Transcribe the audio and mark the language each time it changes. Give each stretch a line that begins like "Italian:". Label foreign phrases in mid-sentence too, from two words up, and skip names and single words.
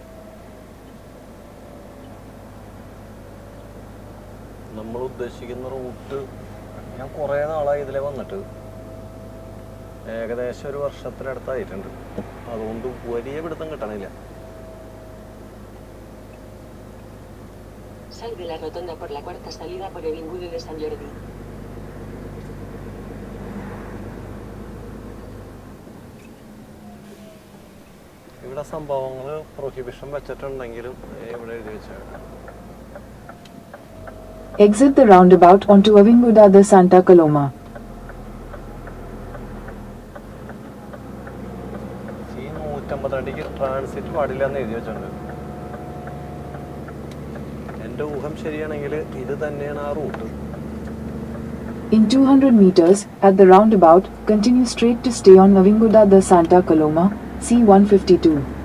Malayalam: നമ്മൾ ഉദ്ദേശിക്കുന്ന റൂട്ട് ഞാൻ കുറേ നാളായി ഇതിലെ വന്നിട്ട്, ഏകദേശം ഒരു വർഷത്തിനടുത്തായിട്ടുണ്ട്. അതുകൊണ്ട് വലിയ പിടുത്തം കിട്ടണില്ല.
Spanish: Sal de la rotonda por la cuarta salida por el Ingude de San Jordi.
Malayalam: ഇവിടെ സംഭവങ്ങൾ പ്രൊഹിബിഷൻ വെച്ചിട്ടുണ്ടെങ്കിലും ഇവിടെ എഴുതി വെച്ചാൽ
English: Exit the roundabout onto Avinguda de Santa Coloma.
Malayalam: ഈ 152 ട്രാൻസിറ്റ് പാടില്ല എന്ന് എഴുതി വെച്ചിട്ടുണ്ട്. എൻ്റെ ഊഹം ശരിയാണെങ്കിൽ ഇത് തന്നെയാണ് ആ റൂട്ട്.
English: In 200 meters, at the roundabout, continue straight to stay on Avinguda de Santa Coloma, C152.